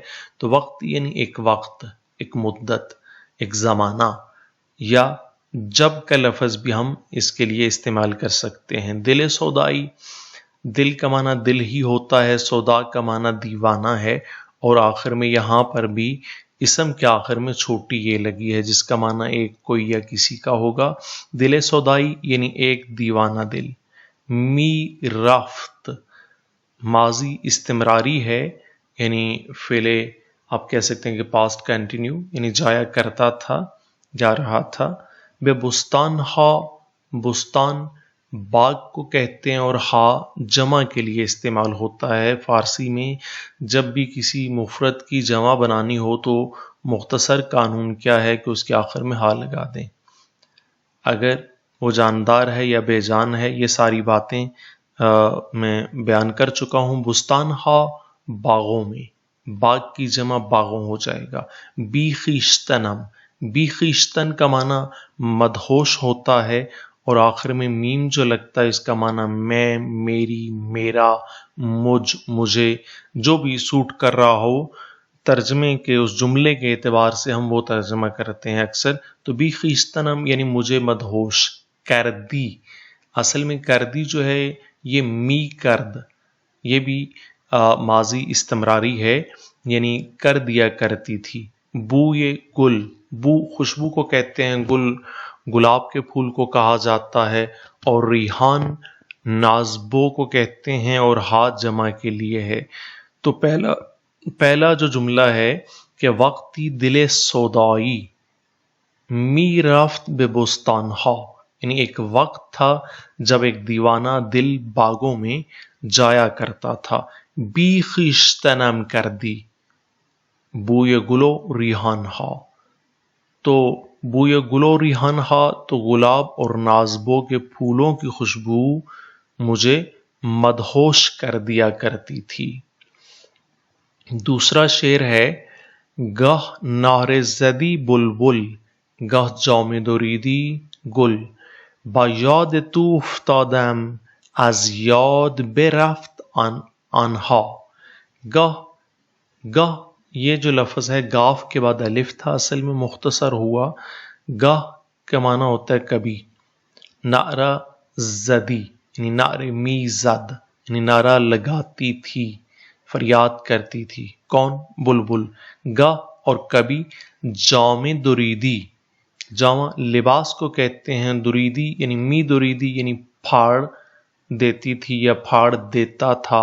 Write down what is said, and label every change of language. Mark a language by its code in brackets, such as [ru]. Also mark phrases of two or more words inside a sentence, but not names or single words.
[ur] تو وقت یعنی ایک وقت، ایک مدت، ایک زمانہ، یا جب کا لفظ بھی ہم اس کے لیے استعمال کر سکتے ہیں۔ [fa] دل سودائی، [ur] دل کا معنی دل ہی ہوتا ہے، سودا کا معنی دیوانہ ہے، اور آخر میں یہاں پر بھی اسم کے آخر میں چھوٹی یہ لگی ہے، جس کا معنی ایک، کوئی یا کسی کا ہوگا۔ [fa] دل سودائی [ur] یعنی ایک دیوانہ دل۔ می رفت ماضی استمراری ہے، یعنی فعل آپ کہہ سکتے ہیں کہ [en] past continuous, [ur] یعنی جایا کرتا تھا، جا رہا تھا۔ [fa] بے بستان ہا، [ur] بستان باغ کو کہتے ہیں، اور ہا جمع کے لیے استعمال ہوتا ہے فارسی میں۔ جب بھی کسی مفرد کی جمع بنانی ہو تو مختصر قانون کیا ہے کہ اس کے آخر میں ہا لگا دیں، اگر وہ جاندار ہے یا بے جان ہے۔ یہ ساری باتیں میں بیان کر چکا ہوں۔ [fa] بستان ہا [ur] باغوں میں، باغ کی جمع باغوں ہو جائے گا۔ بی خویشتنم، بی خویشتن کا معنی مدہوش ہوتا ہے، اور آخر میں میم جو لگتا ہے اس کا معنی میں، میری، میرا، مجھ، مجھے، جو بھی سوٹ کر رہا ہو۔ ترجمے کے اس جملے کے اعتبار سے ہم وہ ترجمہ کرتے ہیں اکثر۔ تو بی خویشتنم یعنی مجھے مدہوش کردی، اصل میں کردی جو ہے یہ می کرد، یہ بھی ماضی استمراری ہے، یعنی کر دیا کرتی تھی۔ بو یہ گل، بو خوشبو کو کہتے ہیں، گل گلاب کے پھول کو کہا جاتا ہے، اور ریحان نازبو کو کہتے ہیں، اور ہاتھ جمع کے لیے ہے۔ تو پہلا جو جملہ ہے کہ [fa] وقتی دل سودائی می رفت به بستان ها، [ur] یعنی ایک وقت تھا جب ایک دیوانہ دل باغوں میں جایا کرتا تھا۔ [fa] بی خویشتنم کردی بوئے گلو ریحان ہا، [ur] تو [fa] بوئے گلو ریحان ہا [ur] تو گلاب اور نازبو کے پھولوں کی خوشبو مجھے مدہوش کر دیا کرتی تھی۔ دوسرا شعر ہے: [fa] گہ نعره زدی بلبل، گه جامه دریدی گل، با یاد تو افتادم از یاد برفت آنها۔ [ur] گہ یہ جو لفظ ہے گاف کے بعد الف تھا، اصل میں مختصر ہوا۔ گہ کا معنی ہوتا ہے کبھی۔ [fa] نعرہ زدی [ur] یعنی [fa] نعرے می زد، [ur] یعنی نعرہ لگاتی تھی، فریاد کرتی تھی۔ کون؟ بلبل۔ گہ اور کبھی، [fa] جامِ دریدی، [ur] جامع لباس کو کہتے ہیں، دریدی یعنی [fa] می دریدی [ur] یعنی پھاڑ دیتی تھی یا پھاڑ دیتا تھا۔